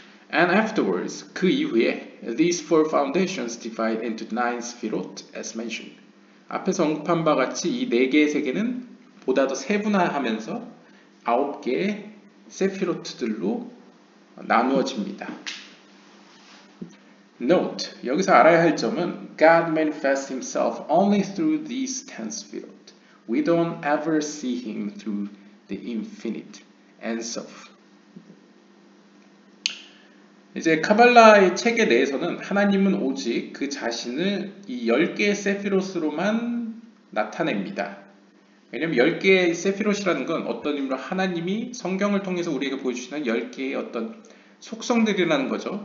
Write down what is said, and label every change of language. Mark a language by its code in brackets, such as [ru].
[en] And afterwards, [ko] 그 이후에 [en] these four foundations divide into 9 sphirot as mentioned. [ko] 앞에서 언급한 바 같이 이 4개의 세계는 보다 더 세분화하면서 9개의 세피로트들로 나누어집니다. [en] Note, [ko] 여기서 알아야 할 점은 [en] God manifests himself only through these 10 sphirot. We don't ever see him through the infinite ensof. [ko] 이제 카발라의 체계 내에서는 하나님은 오직 그 자신을 이 10개의 세피롯으로만 나타냅니다. 왜냐하면 10개의 세피롯이라는 건 어떤 의미로 하나님이 성경을 통해서 우리에게 보여주시는 10개의 어떤 속성들이라는 거죠.